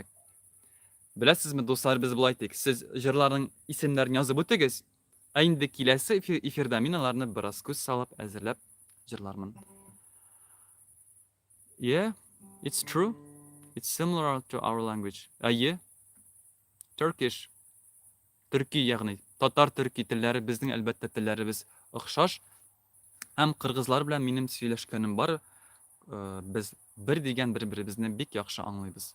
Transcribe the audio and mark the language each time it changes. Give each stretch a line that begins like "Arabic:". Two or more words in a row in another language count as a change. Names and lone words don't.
Tatar: Беләсезме, дуслар, без булай тик, сез җырларның исемнәрен язып үтегез. Ә инде киләсе эфирдә мин аларны бераз күз салып әзерләп җырлармын.
English: Yeah, it's true. It's similar to our language.
Tatar: Әйе. Turkish. Төрки ягъни татар төрки телләре безнең әлбәттә телләребез охшаш. Һәм кыргызлар белән минем сөйләшкәнем бар. Без бер дигән бер-беребезне бик яхшы аңлыйбыз.